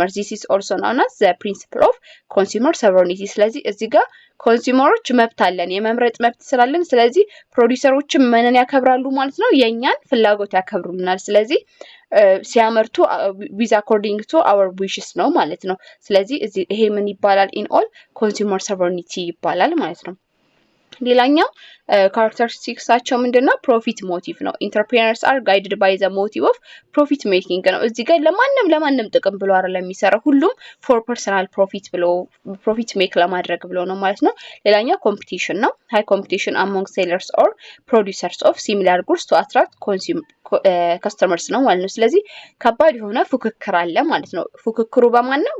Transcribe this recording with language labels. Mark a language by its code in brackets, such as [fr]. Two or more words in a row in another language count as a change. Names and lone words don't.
[en] this is also known as the principle of consumer sovereignty። [am] ስለዚህ እዚህ ጋር ኮንሱመሮች መብት አለን፣ የመምረጥ መብት ስላለን ስለዚህ ፕሮዲዩሰሮች ምንን ያከብራሉ ማለት ነው? የኛን ፍላጎት ያከብሩልናል። ስለዚህ ሲያመርቱ [en] with according to our wishes [am] ነው ማለት ነው። ስለዚህ ይሄ ምን ይባላል? [en] in all consumer sovereignty [am] ይባላል ማለት ነው። ሌላኛው ካራክተሪስቲክሳቸው ምንድነው? [en] profit motive [am] ነው። [en] entrepreneurs are guided by the motive of profit making [am] ነው። እዚህ ጋር ለማንም ጥቅም ብሎ አይደለም የሚሰራው፣ ሁሉም [en] for personal profit [am] ብሎ [en] profit make [am] ለማድረግ ብሎ ነው ማለት ነው። ሌላኛው ኮምፒቲሽን ነው። [en] high competition among sellers or producers of similar goods to attract customers [am] ነው ማለት ነው። ስለዚህ ከባድ የሆነ ፉክክር አለ ማለት ነው። ፉክክሩ በማን ነው?